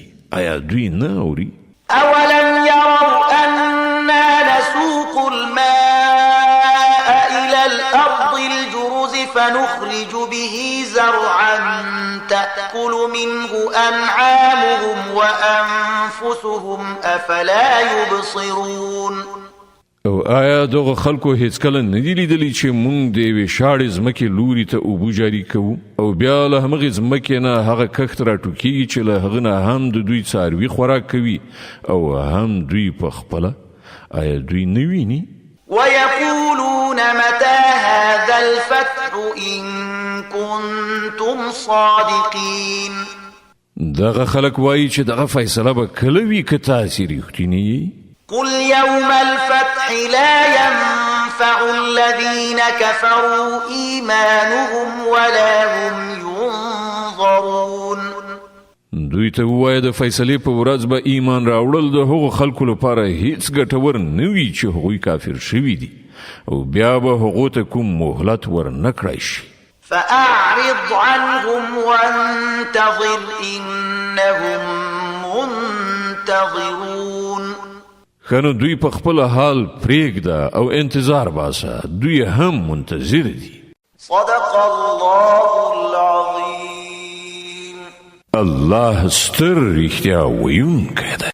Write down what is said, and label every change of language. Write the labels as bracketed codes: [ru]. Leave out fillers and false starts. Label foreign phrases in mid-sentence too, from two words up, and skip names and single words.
[ps] آیا دوی نه اوري؟ [ar] أولم يروا أنا نسوق الماء إلى الأرض الجرز فنخرج به زرعا تأكل منه أنعامهم وأنفسهم أفلا يبصرون. [ps] او آیا دغه خلکو هیڅکله نه دي لیدلي چې موږ د یوې شاړې ځمکې لوري ته اوبه جاري کوو او بیا له همغې ځمکې نه هغه کښت راټوکېږي چې له هغه نه هم د دوی څاروي خوراک کوي او هم دوی په خپله؟ آیا دوی نه ویني؟ [ar] ويقولون متى هذا الفتح إن كنتم صادقين. [ps] دغه خلک وایي چې دغه فیصله به کله وي که تاسې رښتینی یې؟ [ar] قل يوم الفتح لا ينفع الذين كفروا إيمانهم ولا هم ينظرون. [ps] دوی ته ووایه د فیصلې په ورځ به ایمان راوړل د هغو خلکو لپاره هیڅ ګټور نه وي چې هغوی کافر شوي دي او بیا به هغو ته کوم مهلت ور نه کړی شي. [ar] فأعرض عنهم وانتظر إنهم منتظرون. [ps] خنو دوی په خپل حال پریږده او انتظار باسه، دوی هم منتظر دي. [ar] صدق الله العظیم. [ps] الله ستر رښتیا ویونکی دی.